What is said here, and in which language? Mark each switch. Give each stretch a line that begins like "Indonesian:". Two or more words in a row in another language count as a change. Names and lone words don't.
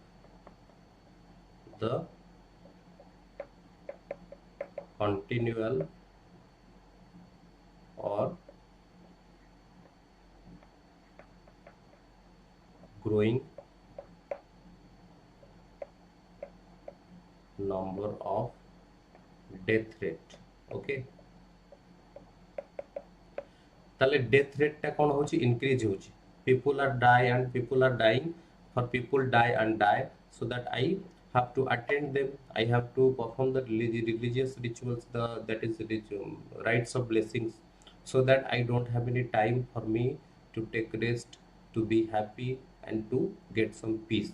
English: the continual or growing number of death rate.
Odia: Okay, ତାହାଲେ
English: death rate
Odia: ଟା କଣ ହେଉଛି,
English: इंक्रीज होची, people are die and people are dying, for people die and die, so that I have to attend them, I have to perform the religious rituals, the, that is, rites of blessings, so that I don't have any time for me to take rest, to be happy, and to get some peace.